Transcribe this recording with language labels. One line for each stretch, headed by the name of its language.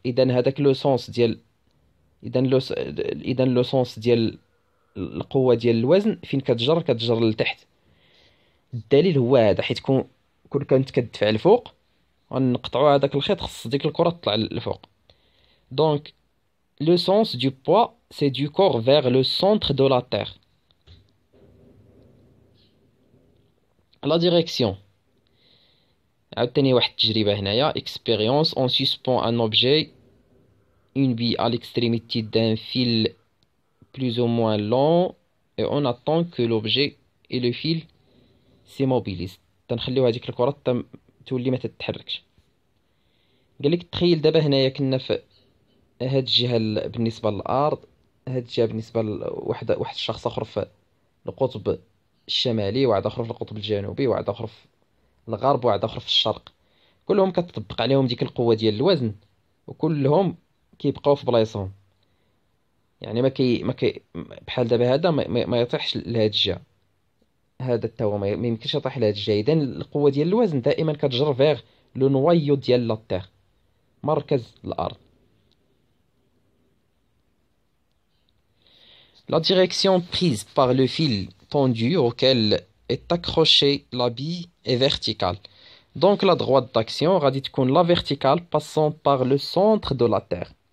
Arabic: اذا هذاك لو سونس ديال اذا لو سونس ديال القوه ديال الوزن فين كتجر لتحت. الدليل هو هذا، حيت كون كانت كتدفع الفوق غنقطعوا هذاك الخيط، خص ديك الكره تطلع للفوق. دونك
French: le sens du poids c'est du corps vers le centre de la terre. La direction
Arabic: عاوتاني واحد التجربة هنايا.
French: expérience on suspend un objet une bille à l'extrémité d'un fil plus ou moins long et on attend que l'objet et le fil s'immobilisent.
Arabic: تنخليو هذيك الكرة تولي ما تتحركش. قال لك تخيل دابا هنايا كنا في هاد الجهة بالنسبة للأرض، هاد الجهة بالنسبة لواحد الشخص آخر في القطب الشمالي، واحد آخر في القطب الجنوبي، واحد آخر في الغرب، واحد آخر في الشرق. كلهم كتطبق عليهم ديك القوة ديال الوزن، وكلهم كيبقاو في بلايصهم. يعني ما كي بحال دابا هذا ما يطيحش لهاد الجهة، هذا حتى هو ما يمكنش يطيح لهاد الجهة. إذن القوة ديال الوزن دائما كتجر فيغ لو نوايو ديال لا تيغ، مركز الأرض.
French: La direction prise par le fil tendu auquel est accrochée la bille est verticale. Donc la droite d'action
Arabic: غادي تكون
French: la verticale passant par le centre de la Terre.